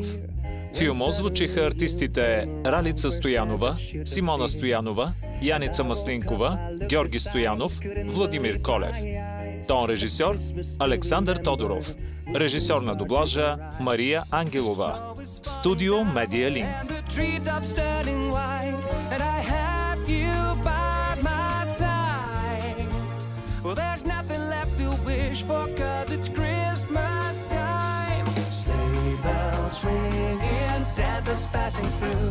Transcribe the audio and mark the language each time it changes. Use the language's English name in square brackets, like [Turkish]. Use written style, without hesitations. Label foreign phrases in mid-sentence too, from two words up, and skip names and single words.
[Bulgarian] В филма озвучиха артистите Ралица Стоянова, Симона Стоянова, Яница Маслинкова, Георги Стоянов, Владимир Колев. Тон режисьор Александър Тодоров. Режисьор на дублажа Мария Ангелова. Студио Медиа Линк. [English] Well, there's nothing left to wish for, 'cause it's Christmas time. Sleigh bells ringing, Santa's passing through.